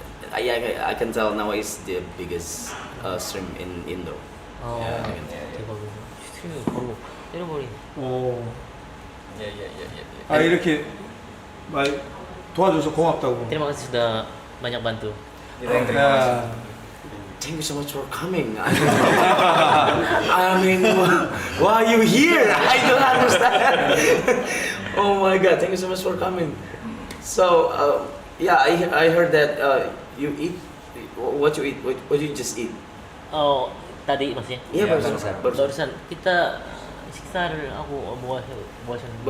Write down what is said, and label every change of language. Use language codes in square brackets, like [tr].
[en] I can tell now is the biggest stream in Indo. [ko] 대박이네. 스트리밍 바로 때려버리네. 오. [en] Yeah. [ko] 아 이렇게 말 도와줘서 고맙다고. [id] Terima kasih sudah banyak bantu. 야. [en] Thank you so much for coming. I mean, why are you here? I don't understand. Oh my God! Thank you so much for coming. So yeah, I heard that you eat. What you eat? What you just eat? [id] Oh, tadi maksudnya? Iya barusan. Barusan kita [ko] 식사를 하고 뭐 하셨는데?